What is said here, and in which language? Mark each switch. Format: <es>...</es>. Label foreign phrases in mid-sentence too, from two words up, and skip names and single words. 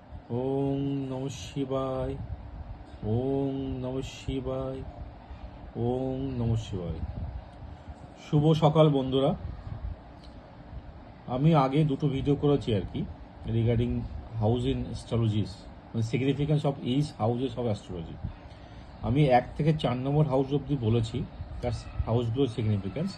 <sa>ওং নমঃ শিবায়, ওং নমঃ শিবায়, ওং নমঃ শিবায়।</sa> <bn>শুভ সকাল বন্ধুরা। আমি আগে দুটো ভিডিও করেছি আর কি,</bn> <en>regarding house in astrologies,</en> <bn>মানে</bn> <en>significance of each houses of astrology.</en> <bn>আমি 1 থেকে 4 নম্বর হাউস অবধি বলেছি তার হাউসগুলোর সিগনিফিকেন্স।</bn>